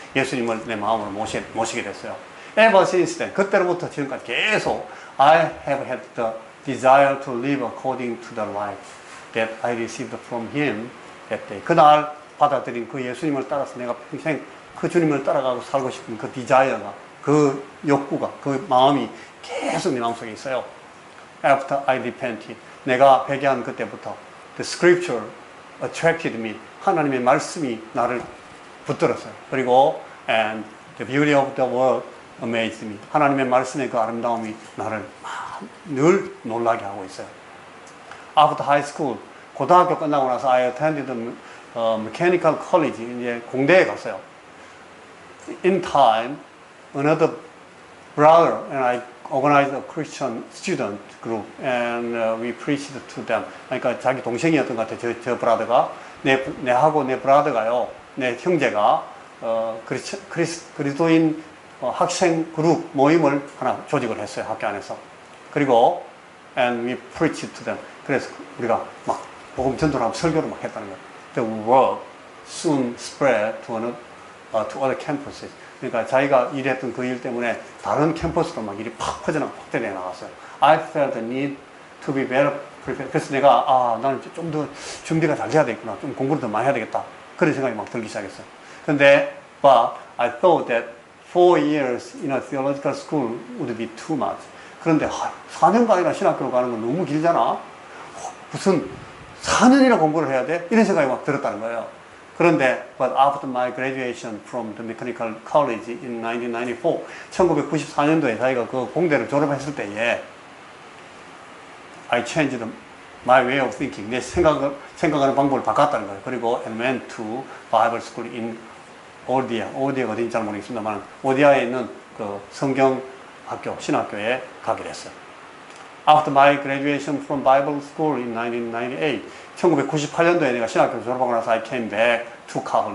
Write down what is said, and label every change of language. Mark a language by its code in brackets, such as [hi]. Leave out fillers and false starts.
[ko] 예수님을 내 마음으로 모시게 됐어요. [en] Ever since then, [ko] 그때로부터 지금까지 계속 [en] I have had the desire to live according to the life that I received from Him that day. [ko] 그날 받아들인 그 예수님을 따라서 내가 평생 그 주님을 따라가고 살고 싶은 그 디자이어가, 그 욕구가, 그 마음이 계속 내 마음속에 있어요. [en] After I repented, [ko] 내가 회개한 그때부터 [en] the scripture attracted me. [ko] 하나님의 말씀이 나를 붙들었어요. 그리고 [en] and the beauty of the word amazed me. [ko] 하나님의 말씀의 그 아름다움이 나를 늘 놀라게 하고 있어요. [en] After high school, [ko] 고등학교 끝나고 나서 [en] I attended mechanical college, [ko] 이제 공대에 갔어요. [en] In time, another brother and I organized a Christian student group and we preached to them. [ko] 그러니까 자기 동생이었던 것 같아요. 저 브라더가 내하고 내 브라더가요, 내 형제가 그리스도인 학생 그룹 모임을 하나 조직을 했어요. 학교 안에서. 그리고 [en] and we preached to them. [ko] 그래서 우리가 막 복음 전도를 하고 설교를 막 했다는 거예요. [en] The word soon spread to other campuses. [ko] 그러니까 자기가 일했던 그 일 때문에 다른 캠퍼스로 막 일이 팍 확대되어 나갔어요. [en] I felt the need to be better prepared. [ko] 그래서 내가 나는 좀 더 준비가 잘 돼야 되겠구나. 좀 공부를 더 많이 해야 되겠다. 그런 생각이 막 들기 시작했어요. 근데 [en] but I thought that 4 years in a theological school would be too much. [ko] 그런데 4년간이나 신학교를 가는 건 너무 길잖아. 무슨 4년이나 공부를 해야 돼? 이런 생각이 막 들었다는 거예요. 그런데 [en] but after my graduation from the mechanical college in 1994, [ko] 1994년도에 자기가 그 공대를 졸업했을 때에 [en] I changed my way of thinking. [ko] 내 생각하는 방법을 바꿨다는 거예요. 그리고 [en] and went to Bible school in 오디아. [ko] 오디아가 어딘지 잘 모르겠습니다만 오디아에 있는 그 성경 학교, 신학교에 가게 됐어요. [en] After my graduation from Bible school in 1998, [ko] 1998년도에 내가 신학교 졸업하고 나서 [en] I came back to Kabul.